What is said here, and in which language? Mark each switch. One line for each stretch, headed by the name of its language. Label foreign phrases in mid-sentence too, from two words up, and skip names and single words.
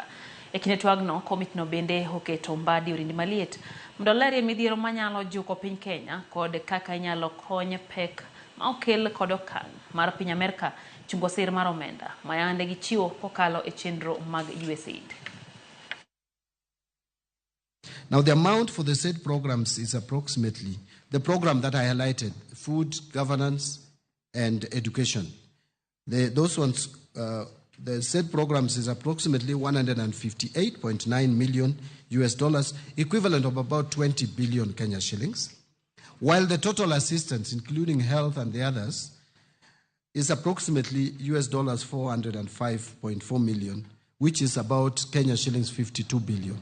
Luo (Kenya and Tanzania): E kinde twagno, komitino bende oketo Mbadi orindi maliet mondo olerie midhiero manyalo juko piny Kenya kod kaka inyalo kony pek ma okel kod okang' mar piny Amerka chungo sir mar omenda ma yande gichiwo kokalo e chenro mag USAID.
English: Now, the amount for the said programs is approximately the program that I highlighted: food, governance, and education. The said programs is approximately $158.9 million US dollars, equivalent of about 20 billion Kenya shillings, while the total assistance, including health and the others, is approximately US dollars 405.4 million, which is about Kenya shillings 52 billion.